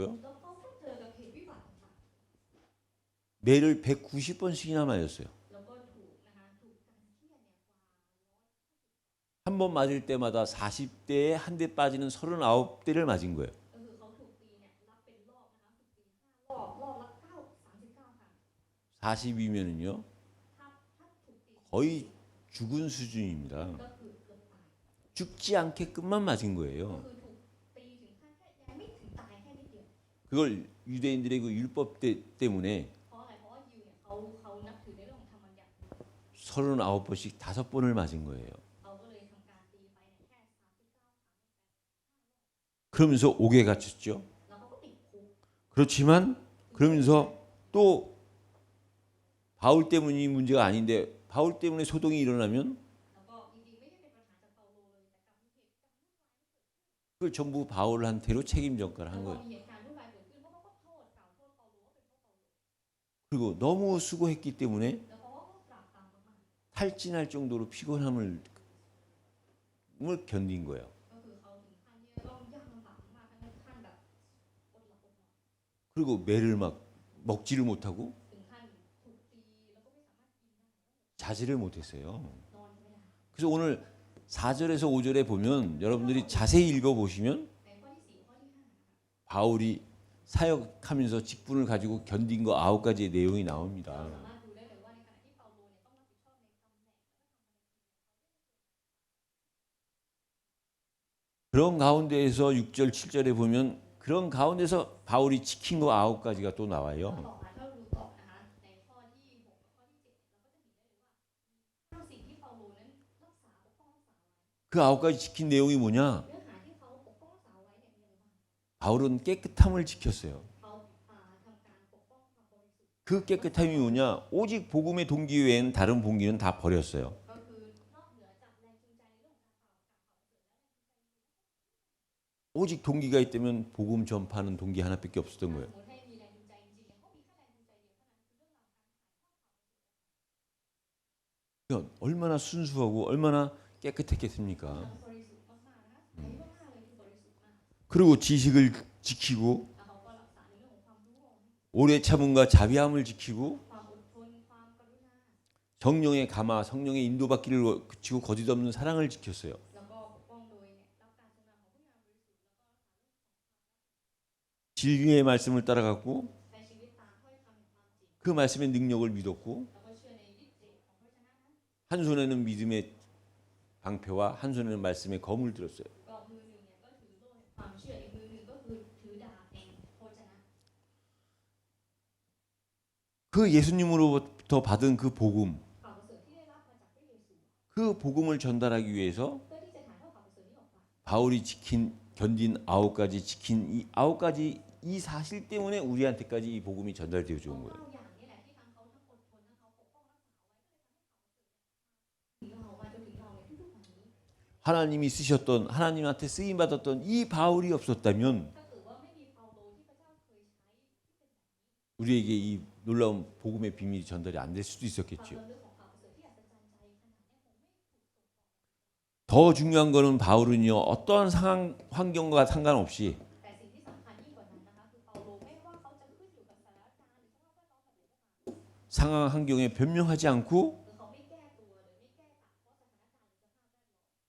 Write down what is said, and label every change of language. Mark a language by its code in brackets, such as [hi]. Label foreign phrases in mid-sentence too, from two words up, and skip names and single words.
[th] แล้วเขาก็เจอกับเหตุวิบัติต่าง [ko] 매를 190번씩이나 맞았어요. [th] ๆแล้วก็ถูกนะคะถูกการเคี่ยนเนี่ยกว่า [ko] 한 번 맞을 때마다 40대에 한 대 빠지는 39대를 맞은 거예요. [th] ก็คือเขาถูกตีเนี่ยรับเป็นรอบนะคะถูกตี5 รอบละ39 ครั้ง [ko] 40이면은요 [th] ถ้าถูกตี [ko] 거의 죽은 수준입니다. [th] ก็คือเกือบตาย [ko] 죽지 않게끔만 맞은 [th] ก็ [ko] 거예요. [th] คือถูกตีถึงขั้นแค่ยังไม่ถึงตายแค่นิดเดียว [ko] 그걸 유대인들의 그 율법 때문에 [th] เพราะอะไรเพราะว่ายิวเนี่ยเขานับถือในเรื่องของธรรมบัญญัติ [ko] 39번씩 5번을 맞은 거예요. [th] เขาก็เลยทำการตีไปเนี่ยแค่39 ครั้ง [ko] 그러면서 옥에 갇혔죠. [th] แล้วเขาก็ติดคุก [ko] 그렇지만 그러면서 또 바울 때문이 문제가 아닌데 바울 때문에 소동이 일어나면 [th] แล้วก็จริงๆไม่ใช่เป็นปัญหาจากเปาโลเลยแต่กลับมีเหตุการณ์ [ko] 그걸 전부 바울한테로 책임 전가를 [th] แล้ว [ko] 한 [th] ก็ [ko] 거예요. [th] มีเหตุการณ์วุ่นวายเกิดขึ้นเพราะเขาก็โทษกล่าวโทษเปาโลว่าเป็นเพราะเปาโล [ko] 그리고 너무 수고했기 때문에 [th] แล้วเขาก็ปราบปรามมาก [ko] 탈진할 정도로 피곤함을 견딘 거예요. [th] ๆก็คือเขาถึงขั้นที่จะต้องยากลำบากมากทั้งขั้นแบบอดหลับอดนอน [ko] 그리고 매를 막 먹지를 못하고 [th] ถึงขั้นถูกตีแล้วก็ไม่สามารถกินได้ [ko] 자지를 못했어요. [th] นอนไม่ได้ [ko] 그래서 오늘 4절에서 5절에 보면 여러분들이 자세히 읽어보시면 [th] ในข้อที่4ข้อที่5 [ko] 바울이 사역하면서 직분을 가지고 견딘 거 9가지의 내용이 [th] เรา [ko] 나옵니다. [th] สามารถดูได้เลยว่าในขณะที่เปาโลเนี่ยต้องรับผิดชอบในตำแหน่ง [ko] 그런 가운데에서 6절, 7절에 보면 그런 가운데서 바울이 지킨 거 9가지가 또 [th] ต่อ [ko] 나와요. [th] มาถ้าเราดูต่อนะคะในข้อที่6กับข้อที่7เราก็จะเห็นได้เลยว่าสิ่งที่เปาโลนั้นรักษาปกป้องรักษาไว้ [ko] 그 9가지 지킨 내용이 뭐냐? [th] เนื้อหาที่เขาปกป้องรักษาไว้เนี่ยมีอะไรบ้าง [ko] 바울은 깨끗함을 지켰어요. [th] เขาทำการปกป้องความบริสุทธิ์ [ko] 그 깨끗함이 뭐냐? 오직 복음의 동기 외엔 다른 동기는 다 버렸어요. [th] ก็คือนอกเหนือจากแรงจูงใจในเรื่องของการเผาเสร็จแล้ว [ko] 오직 동기가 있다면 복음 전파하는 동기 하나밖에 없었던 [th] ส [ko] 거예요. [th] มมติให้มีแรงจูงใจจริงๆเนี่ยเขามีแค่แรงจูงใจเดียวเท่านั้นคือเรื่องราวการ [ko] 그러니까 얼마나 순수하고 얼마나 깨끗했겠습니까? [th] บริสุทธิ์มากๆนะคะใสมากๆเลยคือบริสุทธิ์มาก [ko] 그리고 지식을 지키고 [th] แล้วเขาก็รักษาในเรื่องของความรู้ [ko] 오래 참음과 자비함을 지키고 [th] ความอดทนความกรุณา [ko] 성령의 감화, 성령의 인도받기를 그치고 거짓없는 사랑을 지켰어요. [th] แล้วก็ปกป้องโดยเนี่ยรับการทรงนำของผู้นำบริสุทธิ์แล้วก็รักษา [ko] 진리의 말씀을 따라갔고 [th] ใช้ชีวิตตามถ้อยคำแห่งความจริง [ko] 그 말씀의 능력을 믿었고 [th] แล้วก็เชื่อในฤทธิ์เดชของพระชนะนั้น [ko] 한 손에는 믿음의 방패와 한 손에는 말씀의 검을 들었어요. [th] ก็มือหนึ่งเนี่ยก็ถือโล่แห่งความเชื่ออีกมือหนึ่งก็คือถือดาบแห่งพระชนะ [ko] 그 예수님으로부터 받은 그 복음, [th] ข่าวประเสริฐที่ได้รับมาจากพระเยซู [ko] 그 복음을 전달하기 위해서 [th] เพื่อที่จะถ่ายทอดข่าวประเสริฐนี้ออกไป [ko] 바울이 견딘 9가지 지킨 이 9가지 이 사실 때문에 우리한테까지 이 복음이 전달되어 [th] เพ [ko] 준 [th] ราะ [ko] 거예요. [th] 9อย่างนี้แหละที่ทั้งเขาทั้งอดทนทั้งเขาปกป้องรักษาไว้ก็เลยทำให้ข่าวประเสริฐถึงเรามาจนถึงเราในทุกๆวันนี้ [ko] 하나님이 쓰셨던 하나님한테 쓰임 받았던 이 바울이 없었다면 [th] ถ้าเกิดว่าไม่มีเปาโลที่พระเจ้าเคยใช้ที่เป็น [ko] 우리에게 이 놀라운 복음의 비밀이 전달이 안 될 수도 [th] ความ [ko] 있었겠죠. [th] ระลึกของข่าวประเสริฐที่อัศจรรย์ใจขนาดนี้คงไม่ถูกส่งต่อ [ko] 더 더 중요한 거는 바울은요 어떠한 상황 환경과 상관없이 [th] แต่สิ่งที่สำคัญยิ่งกว่านั้นนะคะคือเปาโลไม่ว่าเขาจะขึ้นอยู่กับสถานการณ์หรือสภาพแวดล้อมแบบไหน [ko] 상황 환경에 변명하지 않고 [th] คือเขาไม่แก้ตัวหรือไม่แก้ต่างเพราะสถานการณ์หรือสภาพแวดล้อม